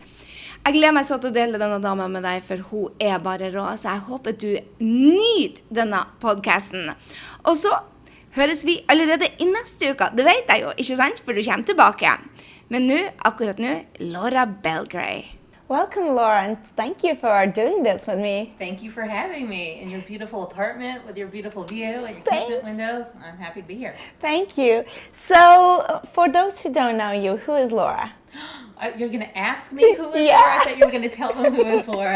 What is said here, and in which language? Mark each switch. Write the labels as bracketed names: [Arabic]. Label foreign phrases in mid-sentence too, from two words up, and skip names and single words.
[Norwegian] Jeg gleder meg så til å dele denne dama med deg, for hun er bare rå, så jeg håper du nyter denne podcasten. Og så høres vi allerede i neste uke. Det vet jeg jo, ikke sant? For du kommer tilbake. Men akkurat nå, Laura Belgray. [English] Welcome, Laura, and thank you for doing this with me. Thank you for having me in your beautiful apartment with your beautiful view and your casement windows. I'm happy to be here. Thank you. So, for those who don't know you, who is Laura? You're going to ask me who is Laura? I thought you were going to tell them who is Laura.